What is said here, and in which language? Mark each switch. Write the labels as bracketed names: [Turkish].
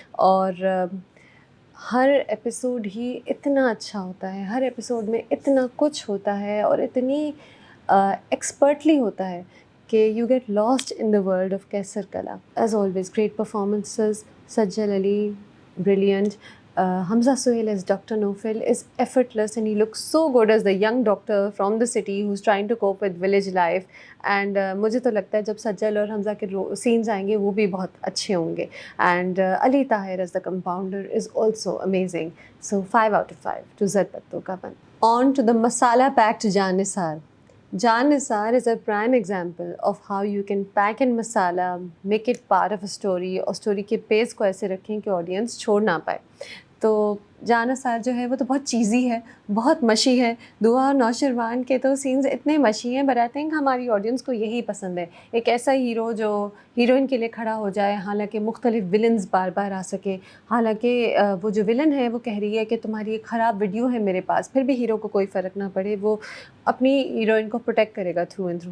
[Hindi] और हर एपिसोड ही इतना अच्छा होता है, हर एपिसोड में इतना कुछ होता है और इतनी एक्सपर्टली होता है कि [English] You get lost in the world of कैसर कला। As always great performances, Sajal Ali brilliant. Hamza Sohail as Dr. Nofil is effortless and he looks so good as the young doctor from the city who's trying to cope with village life. [Hindi] And मुझे तो लगता है जब सज्जल और हमजा के scenes आएंगे वो भी बहुत अच्छे होंगे. [English] And Ali Tahir as the compounder is also amazing. So 5 out of 5 to Zed Patto Ka Ban. On to the masala packed Jaan Nisar. Jaan Nisar is a prime example of how you can pack in masala, make it part of a story [Hindi] और story के pace को ऐसे रखें कि audience छोड़ ना पाए। तो जान निसार जो है वो तो बहुत चीज़ी है, बहुत मशी है। दुआ और नौशरवान के तो सीन्स इतने मशी हैं, [English] but I think [Hindi] हमारी ऑडियंस को यही पसंद है, एक ऐसा हीरो जो हीरोइन के लिए खड़ा हो जाए, हालांकि मुख्तलिफ विलन्स बार बार आ सके। हालांकि वो जो विलन है वो कह रही है कि तुम्हारी एक ख़राब वीडियो है मेरे पास, फिर भी हीरो को कोई फ़र्क ना पड़े, वो अपनी हीरोइन को प्रोटेक्ट करेगा थ्रू एंड थ्रू।